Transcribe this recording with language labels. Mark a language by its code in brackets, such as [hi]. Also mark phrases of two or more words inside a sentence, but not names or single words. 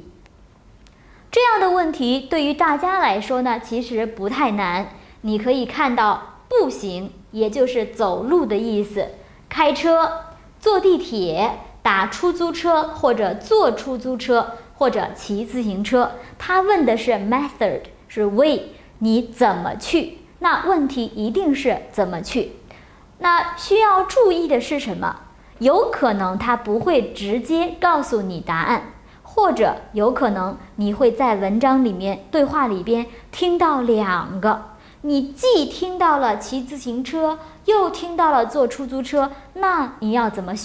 [zh] 這樣的問題對於大家來說呢，其實不太難。你可以看到步行，也就是走路的意思；開車、坐地鐵、打出租車或者坐出租車或者騎自行車。他問的是 method， 是 way，你怎麼去？那問題一定是怎麼去。那需要注意的是什麼？有可能他不会直接告訴你答案，或者有可能你会在文章里面、对话里边听到2個，你既聽到了騎自行車，又聽到了坐出租車，那你要怎麼選？